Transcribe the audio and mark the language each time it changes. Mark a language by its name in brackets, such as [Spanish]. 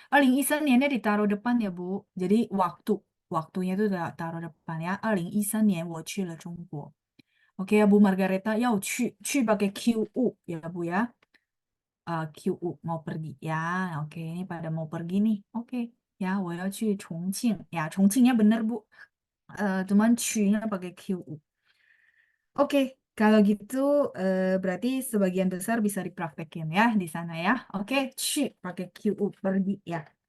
[Chinese] 2013 年 [Indonesian] nya ditaruh depan ya, Bu. Jadi waktunya itu taruh depan ya. [Chinese] 2013年我去了中国. [Indonesian] Oke ya Bu Margareta, [Chinese] 要去 [Indonesian] pakai QU ya Bu ya. QU mau pergi ya. Oke, ini pada mau pergi nih. [Chinese] Oke, ya, 我要去重庆. [Indonesian] Ya, Chongqingnya bener Bu. Cuman 去nya pakai QU. Oke, kalau gitu berarti sebagian besar bisa dipraktekin ya di sana ya. Oke, 去 pakai QU pergi ya.